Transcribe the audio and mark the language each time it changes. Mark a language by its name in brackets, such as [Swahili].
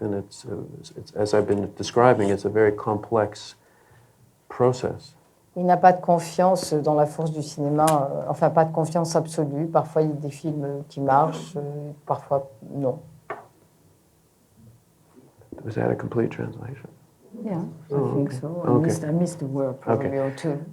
[English] And it's as I've been describing, it's a very complex process. [French] Il n'a pas de confiance dans la force du cinéma, enfin pas de confiance absolue. Parfois il y a des films qui marchent, parfois non. [English] Was that a complete translation? Yeah, I think so. I missed the word probably or two.